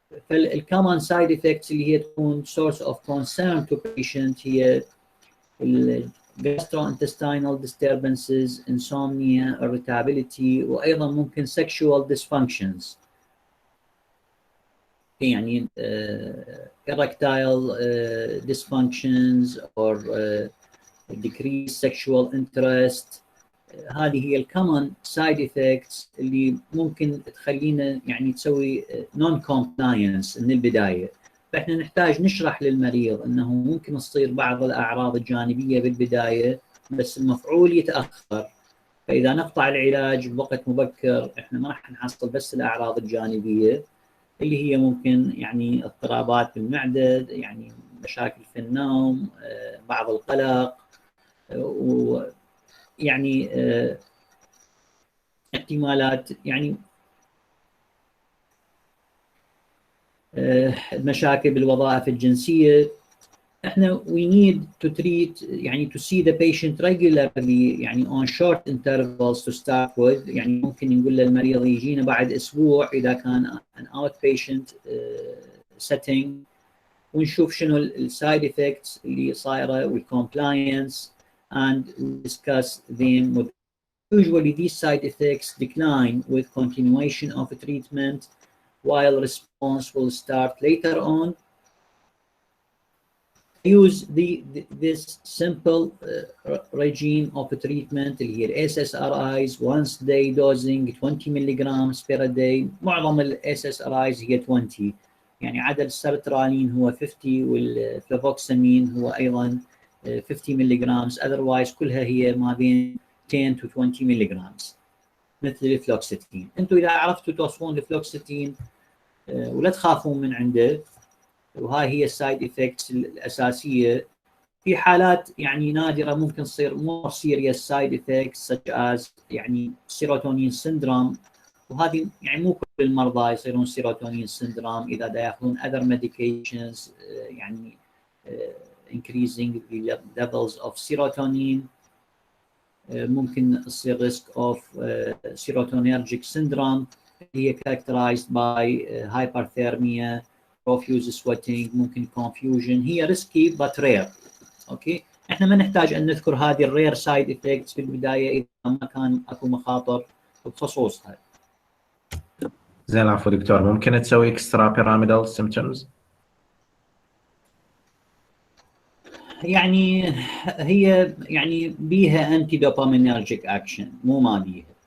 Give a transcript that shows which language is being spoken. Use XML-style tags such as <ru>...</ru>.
<en>فالcommon side effects</en> <ar>اللي هي تكون</ar> <en>source of concern to patient هي gastrointestinal disturbances, insomnia, irritability،</en> <ar>وأيضا ممكن</ar> <en>sexual dysfunctions، يعني erectile dysfunctions or decreased sexual interest.</en> <ar>هذه هي الكومن سايد افكتس اللي ممكن تخلينا يعني تسوي نون كومبلاينس من البدايه. فاحنا نحتاج نشرح للمريض انه ممكن تصير بعض الاعراض الجانبيه بالبدايه بس المفعول يتاخر، فاذا نقطع العلاج بوقت مبكر احنا ما راح نحصل بس الاعراض الجانبيه اللي هي ممكن يعني اضطرابات بالمعده، يعني مشاكل في النوم، بعض القلق، ويعني احتمالات يعني مشاكل بالوظائف الجنسيه. احنا</ar> <en>we need to treat يعني to see the patient regularly يعني on short intervals to start with.</en> <ar>يعني ممكن نقول للمريض يجينا بعد اسبوع اذا كان</ar> <en>an outpatient setting،</en> <ar>ونشوف شنو السايد افكتس اللي صايره والcompliance</ar> <en>and we discuss them with. Usually these side effects decline with continuation of treatment while response will start later on. Use this simple regime of treatment</en> <ar>اللي هي</ar> <en>SSRIs once day dosing 20 milligrams per day.</en> <ar>معظم ال SSRIs هي 20، يعني عدد السرترالين هو 50 والفلافوكسامين هو أيضا 50 milligrams. otherwise كلها هي ما بين 10 to 20 milligrams مثل الفلوكسيتين. انتم إذا عرفتوا توصفون الفلوكسيتين ولا تخافون من عنده، وهاي هي السايد افكتس الاساسيه. في حالات يعني نادره ممكن تصير</ar> <en>more serious side effects such as</en> <ar>يعني سيروتونين سيندروم، وهذه يعني مو كل المرضى يصيرون سيروتونين سيندروم اذا دا ياخذون other medications يعني</ar> <en>increasing the levels of serotonin.</en> <ar>ممكن تصير</ar> <en>risk of serotonergic syndrome هي characterized by hyperthermia, profuse sweating، ممكن confusion.</en> <ar>هي</ar> <en>risky but rare.</en> <ar>اوكي، احنا ما نحتاج ان نذكر هذه الرير سايد افكتس في البدايه اذا ما كان اكو مخاطر بخصوصها. زين العفو دكتور، ممكن تسوي اكسترا بيراميدال سيمبتومز؟ يعني هي يعني بيها انتي دوبامينرجيك اكشن، مو ما بيها.</ar>